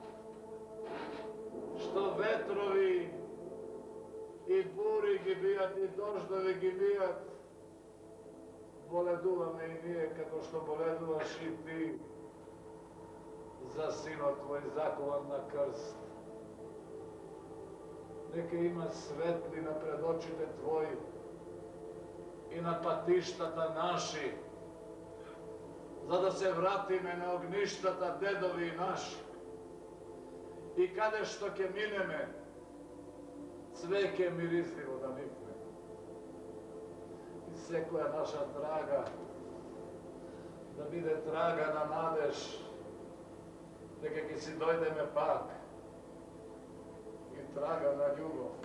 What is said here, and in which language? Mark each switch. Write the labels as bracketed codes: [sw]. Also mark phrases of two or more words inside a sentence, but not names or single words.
[mk] што ветрови и бури ги бијат и дождови ги бијат, боледуваме и ние како што боледуваш и ти за синот твој закован на крст. Нека има светлина пред очите твои и на патиштата наши, за да се вратиме на огништата дедови наши. И каде што ќе минеме, цвеќе мирисливо да никне. И све која наша трага, да биде трага на надеж, нека ки си дојдеме пак и трага на љубав.